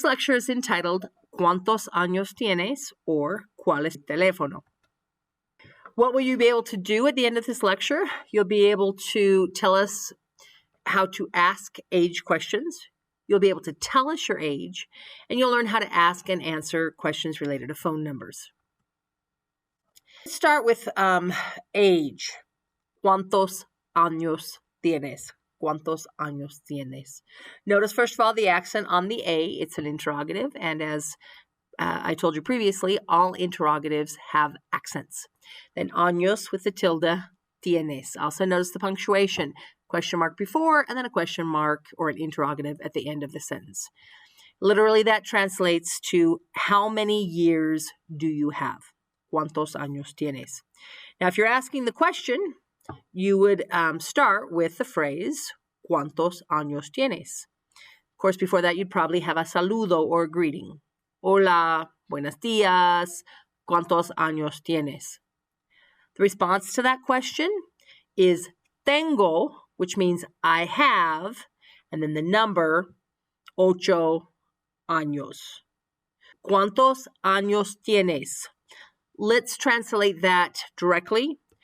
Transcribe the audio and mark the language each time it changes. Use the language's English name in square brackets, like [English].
[English] lecture is entitled [Spanish] Cuantos años tienes, [English] or [Spanish] ¿Cuál es tu teléfono? [English] What will you be able to do at the end of this lecture? You'll be able to tell us how to ask age questions. You'll be able to tell us your age, and you'll learn how to ask and answer questions related to phone numbers. Let's start with age. [Spanish] ¿Cuántos años tienes? ¿Cuántos años tienes? [English] Notice, first of all, the accent on the A. It's an interrogative, and as I told you previously, all interrogatives have accents. Then años with the tilde, tienes. Also notice the punctuation, question mark before, and then a question mark or an interrogative at the end of the sentence. Literally, that translates to how many years do you have? [Spanish] ¿Cuántos años tienes? [English] Now, if you're asking the question, you would start with the phrase, [Spanish] ¿Cuántos años tienes? [English] Of course, before that, you'd probably have a saludo or a greeting. [Spanish] Hola, buenos días, ¿cuántos años tienes? [English] The response to that question is tengo, which means I have, and then the number, 8 años. [Spanish] ¿Cuántos años tienes? [English] Let's translate that directly.